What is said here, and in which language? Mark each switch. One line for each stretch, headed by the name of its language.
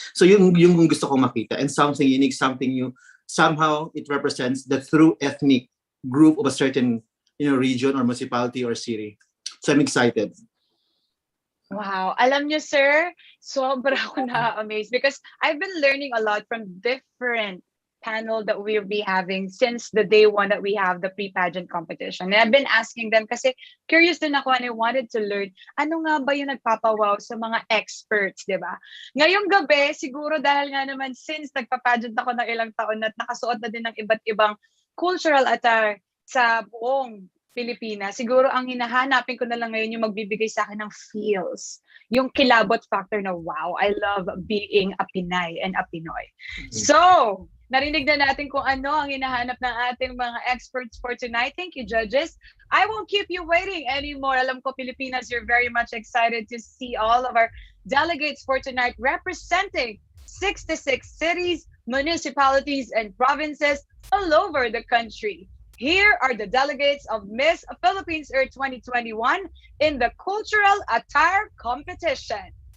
English: So
Filipino: yung gusto ko makita,
English: and something unique, something new. Somehow it represents the true ethnic group of a certain region or municipality or city. So I'm excited. Wow.
Filipino: Alam niyo, sir, sobra ako
English: na-amaze because I've been learning a lot from different panel that we'll be having since the day one that we have the pre-pageant competition. And I've been asking them
Filipino: kasi curious din ako
English: and I wanted to learn
Filipino: ano nga ba yung nagpapawaw sa mga experts, di ba? Ngayong gabi, siguro dahil nga naman since nagpa-pageant ako ng ilang taon at nakasuot na din ng iba't ibang cultural attire sa buong Pilipinas, siguro ang hinahanapin ko na lang ngayon yung magbibigay sa akin ng feels. Yung kilabot factor na,
English: wow, I love being a Pinay and a Pinoy.
Filipino: So, narinig na natin kung ano ang hinahanap ng ating mga experts
English: for tonight. Thank you, judges. I won't keep you waiting anymore.
Filipino: Alam ko, Pilipinas,
English: you're very much excited to see all of our delegates for tonight representing 66 cities, municipalities, and provinces all over the country. Here are the delegates of Miss Philippines Earth 2021 in the Cultural Attire Competition.